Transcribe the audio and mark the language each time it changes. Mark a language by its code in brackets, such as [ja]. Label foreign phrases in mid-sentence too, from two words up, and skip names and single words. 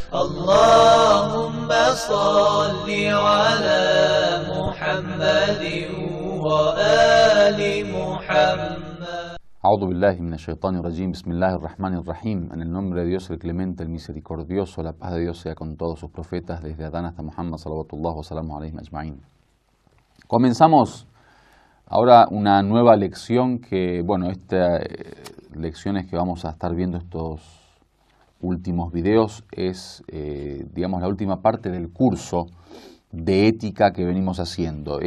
[ar] اللهم صل على محمد وآل محمد. أعوذ بالله من الشيطان الرجيم. بسم الله الرحمن الرحيم. [es] En el nombre de Dios, el clemente, el misericordioso, la paz de Dios sea con todos sus profetas, desde Adán hasta Muhammad, [ar] صلوات الله وسلامه عليه أجمعين. [es] Comenzamos ahora una nueva lección que, lecciones que vamos a estar viendo estos últimos videos es, digamos, la última parte del curso de ética que venimos haciendo.